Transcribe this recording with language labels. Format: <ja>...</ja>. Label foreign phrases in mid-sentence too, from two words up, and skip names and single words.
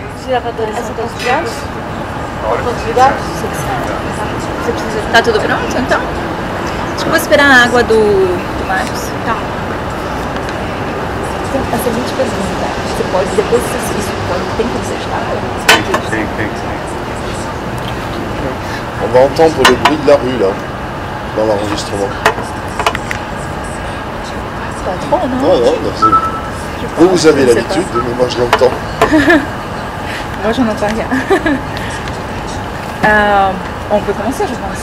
<pt>Tá tudo pronto, então? Acho que vou esperar a água do Marcos. Tá. Então, a seguinte pergunta. Você pode, depois isso pode, tem que ser estado? Sim.</pt> <fr>On va entendre le bruit de la rue, là, dans l'enregistrement. Pas trop, non? Non, vous avez l'habitude, mais moi je l'entends. Moi, j'en entends rien. On peut commencer, je pense.</fr>